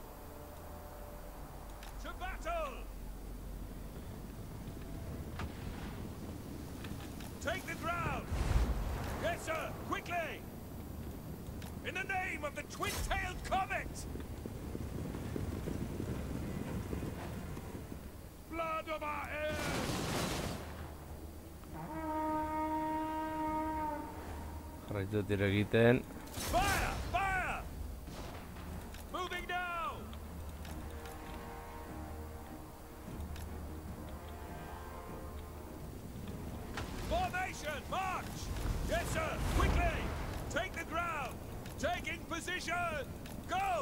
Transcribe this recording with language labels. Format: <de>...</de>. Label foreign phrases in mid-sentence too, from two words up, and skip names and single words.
<en>To battle! Take the ground! Yes, sir! Quickly! In the name of the twin-tailed comet! Blood of our heirs!</en> <eu>Jarraitu tiro egiten.</eu> <en>Fire! Fire! Moving now! Formation! March! Yes, sir! Quickly! Take the ground! Taking position! Go!</en>